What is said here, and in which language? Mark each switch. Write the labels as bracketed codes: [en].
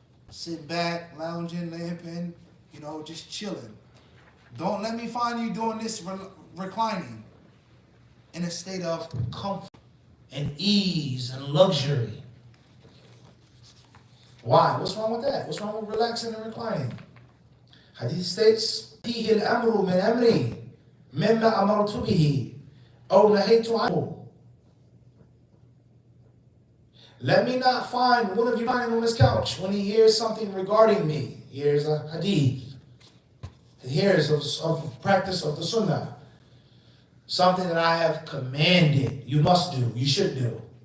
[en] Sit back, lounging, lamping, just chilling. Don't let me find you doing this reclining in a state of comfort and ease and luxury. Why? What's wrong with that? What's wrong with relaxing and reclining? Hadith states, [ar] فيه الأمر من أمري مما أمرت به أو نهيت عنه. [en] Let me not find one of you lying on his couch when he hears something regarding me. He hears a hadith. He hears of practice of the Sunnah. Something that I have commanded, you must do, you should do.